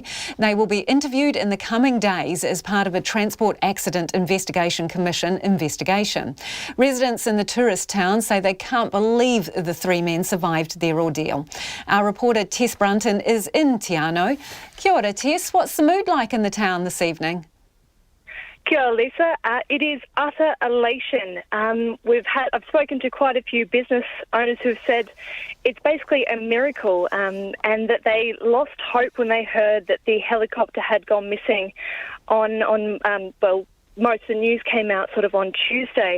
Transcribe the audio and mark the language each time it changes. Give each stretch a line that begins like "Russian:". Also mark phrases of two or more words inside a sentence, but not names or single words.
English: They will be interviewed in the coming days as part of a Transport Accident Investigation Commission investigation. Residents in the tourist town say they can't believe the three men survived their ordeal. Our reporter Tess Brunton is in Te Anau.
Māori: Kia ora,
English: Tess. What's the mood like in the town this evening?
Māori: Kia ora,
English: Lisa. It is utter elation. I've spoken to quite a few business owners who've said it's basically a miracle, and that they lost hope when they heard that the helicopter had gone missing most of the news came out sort of on Tuesday.